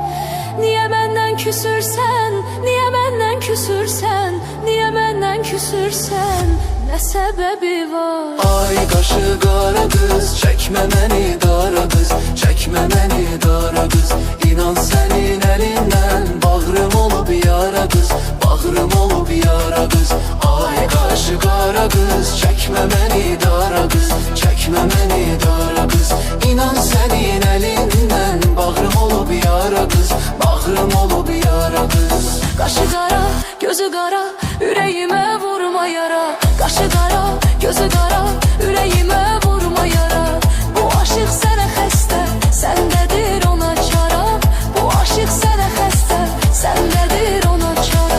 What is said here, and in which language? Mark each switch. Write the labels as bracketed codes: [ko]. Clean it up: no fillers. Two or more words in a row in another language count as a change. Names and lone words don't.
[tr] Niye benden küsürsen, niye benden küsürsen, niye benden küsürsen, ne sebebi var? Ay qaşı qara qız, çekme beni dara qız, çekme beni dara qız. İnan senin elinden, bağrım olup yara qız, bağrım olup yara qız. Ay qaşı qara qız, çekme beni dara qız, çekme beni dara qız. İnan senin elinden, bağrım olup yara qız, bağrım olup yara qız. Qaşı qara, gözü qara, yüreğime vurma yara. Qaşı qara, gözü qara, yüreğime vurma yara. [az] Bu aşık sənə xəstə, səndədir ona çara. Bu aşık sənə xəstə, səndədir ona çara.